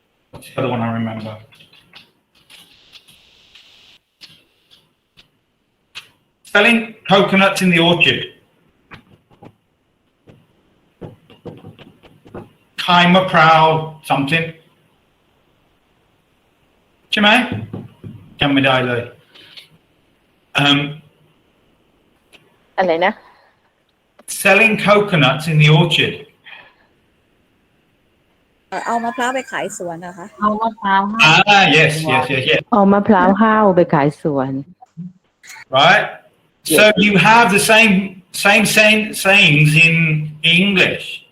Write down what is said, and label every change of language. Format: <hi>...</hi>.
<en>What's the other one I remember? Selling coconuts in the orchard.</en> <th>ขายมะพร้าว something ใช่ไหมจำไม่ได้เลย อะไรนะ</th> <en>selling coconuts in the orchard.</en> <th>เอามะพร้าวไปขายสวนนะคะ เอามะพร้าว</th> <en>Yes.</en> <th>เอามะพร้าวห้าวไปขายสวน</th> <en>Right? So you have the same sayings in English.</en>